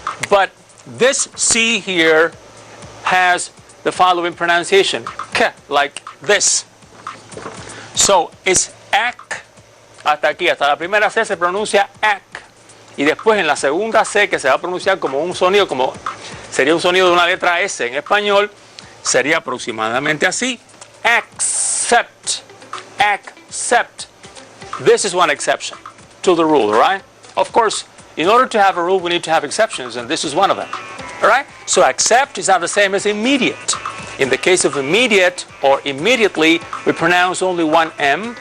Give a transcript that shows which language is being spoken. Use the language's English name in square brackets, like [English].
[English] But this C here has the following pronunciation. K, like this. So, it's AK. [Spanish] Hasta aquí, hasta la primera C se pronuncia AK. Y después en la segunda C, que se va a pronunciar como un sonido, como sería un sonido de una letra S en español, sería aproximadamente así. [English] Accept. Accept. This is one exception to the rule, right? Of course, in order to have a rule, we need to have exceptions, and this is one of them. All right? So accept is not the same as immediate. In the case of immediate or immediately, we pronounce only one M.